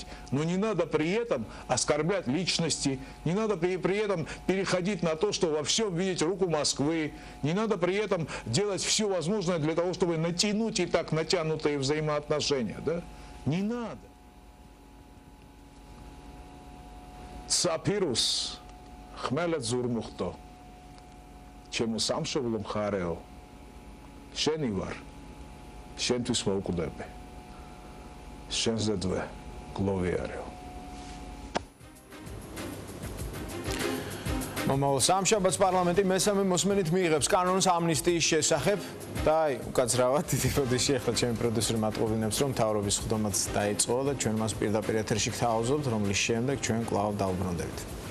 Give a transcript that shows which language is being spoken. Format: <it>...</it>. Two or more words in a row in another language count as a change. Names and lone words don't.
<ru>Но не надо при этом оскорблять личности, не надо при этом переходить на то, что во всем видеть руку Москвы, не надо при этом делать все возможное для того, чтобы натянуть и так натянутые взаимоотношения. Да? Не надо.</ru> <ka>საფირუს ხმელეთ ზურმუხტო ჩემო სამშობლო მხარეო შენი ვარ შენთვის მოვკვდები შენზე დვე გლოვიარეო მომავალ სამშაბათს პარლამენტი მესამე მოსმენით მიიღებს კანონს ამნისტიის შესახებ და უკაცრავად დიდი როდეში ახლა ჩემი პროდიუსერი მატყობინებს რომ მთავრობის ხდომაც დაიწყო და ჩვენ მას პირდაპირ ეთერში გთავაზობთ რომლის შემდეგ ჩვენ კვლავ დავბრუნდებით</ka>